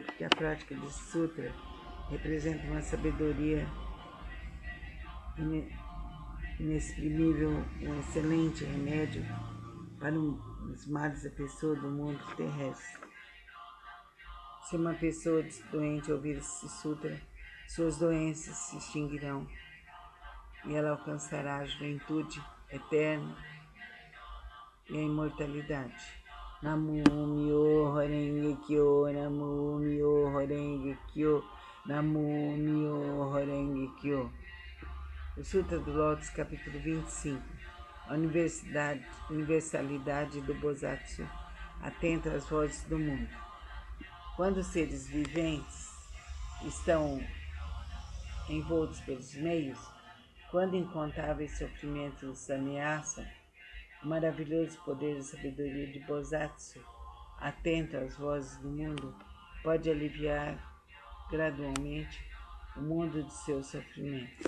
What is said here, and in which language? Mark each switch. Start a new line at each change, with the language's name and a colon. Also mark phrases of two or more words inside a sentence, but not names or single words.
Portuguese: Porque a prática desse sutra representa uma sabedoria inexprimível, um excelente remédio para os males da pessoa do mundo terrestre. Se uma pessoa doente ouvir esse sutra, suas doenças se extinguirão e ela alcançará a juventude eterna e a imortalidade.
Japanese: 南無妙蓮華経、南無妙蓮華経、南無妙蓮華経.
Portuguese: O Sutra do Lótus, capítulo 25. A universalidade do Bosatsu atenta às vozes do mundo. Quando os seres viventes estão envoltos pelos meios, quando incontáveis sofrimentos os ameaçam, o maravilhoso poder da sabedoria de Bosatsu, atento às vozes do mundo, pode aliviar gradualmente o mundo de seus sofrimentos.